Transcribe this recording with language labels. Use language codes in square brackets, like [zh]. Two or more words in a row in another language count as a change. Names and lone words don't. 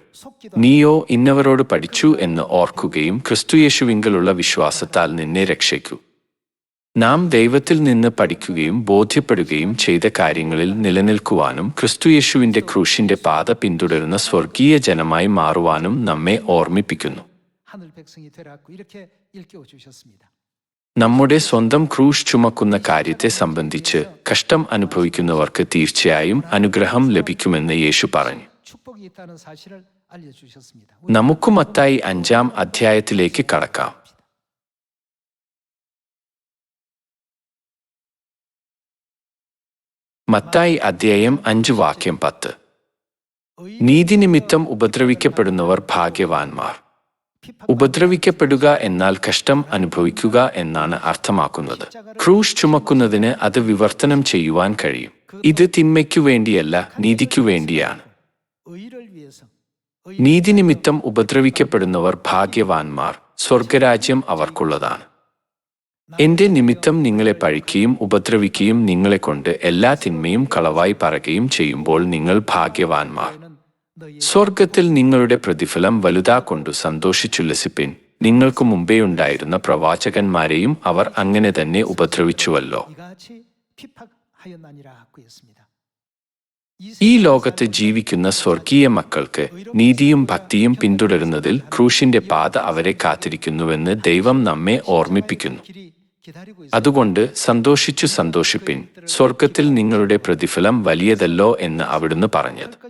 [ml] നീയോ ഇന്നവരോട് പഠിച്ചു എന്ന് ഓർക്കുകയും ക്രിസ്തുയേശുവിങ്കലുള്ള വിശ്വാസത്താൽ നിന്നെ രക്ഷിക്കൂ. നാം ദൈവത്തിൽ നിന്ന് പഠിക്കുകയും ബോധ്യപ്പെടുകയും ചെയ്ത കാര്യങ്ങളിൽ നിലനിൽക്കുവാനും ക്രിസ്തുയേശുവിന്റെ ക്രൂശിന്റെ പാത പിന്തുടരുന്ന സ്വർഗീയ ജനമായി മാറുവാനും നമ്മെ ഓർമ്മിപ്പിക്കുന്നു. [ko] 하늘 백성이 되라고 이렇게 일깨워 주셨습니다. [ml] നമ്മുടെ സ്വന്തം ക്രൂശ് ചുമക്കുന്ന കാര്യത്തെ സംബന്ധിച്ച് കഷ്ടം അനുഭവിക്കുന്നവർക്ക് തീർച്ചയായും അനുഗ്രഹം ലഭിക്കുമെന്ന് യേശു പറഞ്ഞു. [ko] 축복이 있다는 사실을 알려 주셨습니다. [ml] നമുക്ക് മത്തായി 5-ാം അധ്യായത്തിലേക്ക് കടക്കാം. മത്തായി അധ്യായം 5 വാക്യം 10. നീതിനിമിത്തം ഉപദ്രവിക്കപ്പെടുന്നവർ ഭാഗ്യവാന്മാർ. ഉപദ്രവിക്കപ്പെടുക എന്നാൽ കഷ്ടം അനുഭവിക്കുക എന്നാണ് അർത്ഥമാക്കുന്നത്. ക്രൂശ് ചുമക്കുന്നതിന് അത് വിവർത്തനം ചെയ്യുവാൻ കഴിയും. ഇത് തിന്മയ്ക്കു വേണ്ടിയല്ല, നീതിക്കു വേണ്ടിയാണ്. [ko] 의를 위해서 [ml] നീതിനിമിത്തം ഉപദ്രവിക്കപ്പെടുന്നവർ ഭാഗ്യവാന്മാർ, സ്വർഗരാജ്യം അവർക്കുള്ളതാണ്. എന്റെ നിമിത്തം നിങ്ങളെ പഴിക്കുകയും ഉപദ്രവിക്കുകയും നിങ്ങളെക്കൊണ്ട് എല്ലാ തിന്മയും കളവായി പറയുകയും ചെയ്യുമ്പോൾ നിങ്ങൾ ഭാഗ്യവാന്മാർ. സ്വർഗത്തിൽ നിങ്ങളുടെ പ്രതിഫലം വലുതാക്കൊണ്ടു സന്തോഷിച്ചുല്ലസിപ്പിൻ. നിങ്ങൾക്ക് മുമ്പേയുണ്ടായിരുന്ന പ്രവാചകന്മാരെയും അവർ അങ്ങനെ തന്നെ ഉപദ്രവിച്ചുവല്ലോ. [ko] 이같이 핍박하였나니라고 했습니다. [ml] ഈ ലോകത്ത് ജീവിക്കുന്ന സ്വർഗീയ മക്കൾക്ക് നീതിയും ഭക്തിയും പിന്തുടരുന്നതിൽ ക്രൂശിന്റെ പാത അവരെ കാത്തിരിക്കുന്നുവെന്ന് ദൈവം നമ്മെ ഓർമ്മിപ്പിക്കുന്നു. അതുകൊണ്ട് സന്തോഷിപ്പിൻ, സ്വർഗത്തിൽ നിങ്ങളുടെ പ്രതിഫലം വലിയതല്ലോ എന്ന് അവിടുന്ന് പറഞ്ഞത്.